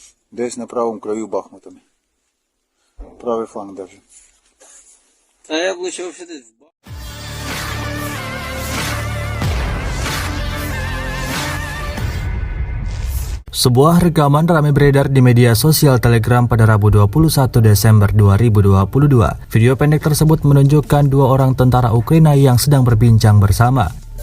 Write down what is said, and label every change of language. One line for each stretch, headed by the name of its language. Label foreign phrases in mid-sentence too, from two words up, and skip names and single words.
Ukrainian: Десь на правому краю Бахмута. Правий фланг даже.
Russian: А я б лучше вообще десь в
Indonesian: Sebuah rekaman ramai beredar di media sosial Telegram pada Rabu 21 Desember 2022. Video pendek tersebut menunjukkan dua orang tentara Ukraina yang sedang berbincang bersama.